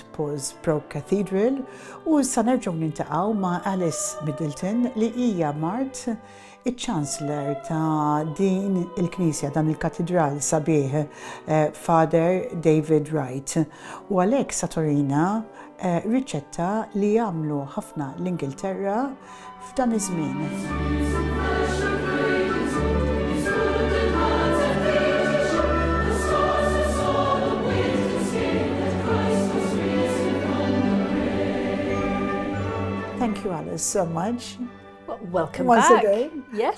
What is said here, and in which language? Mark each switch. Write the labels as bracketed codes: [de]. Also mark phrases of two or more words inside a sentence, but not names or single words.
[mt] Paul's Pro-Cathedral u issa nerġgħu nintaqgħu ma' Alice Middleton li hija Mart iċ-Chancellor ta' din il-Knisja, dan il-Katedral sabiħ Father David Wright. U għalhekk satorina riċetta li jagħmlu ħafna l-Ingilterra f'dan iż-żmien. [en] Thank you, Alice, so much. Well, welcome Once back. again. Yes,